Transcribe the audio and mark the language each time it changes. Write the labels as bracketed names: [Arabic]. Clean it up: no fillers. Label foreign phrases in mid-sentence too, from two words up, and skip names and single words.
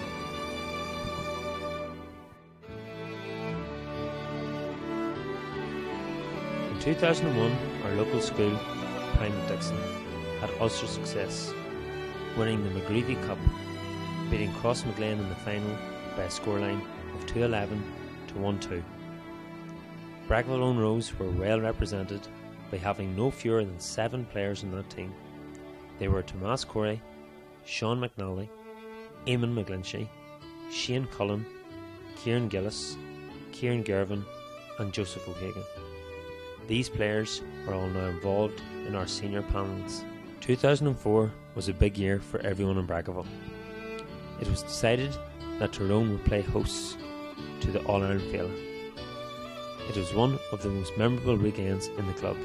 [English] In 2001, our local school, Primate Dixon, had Ulster success, winning the McGreevy Cup, beating Crossmaglen in the final by a scoreline of 2-11 to 1-2. Brackaville Own Rose were well represented by having no fewer than 7 players in that team. They were Tomas Corey, Sean McNally, Eamon McGlinchey, Shane Cullen, Kieran Gillis, Kieran Gervin and Joseph O'Hagan. These players are all now involved in our senior panels. 2004 was a big year for everyone in Brackaville. It was decided that Tyrone would play hosts to the All-Ireland Féile. It was one of the most memorable weekends in the club.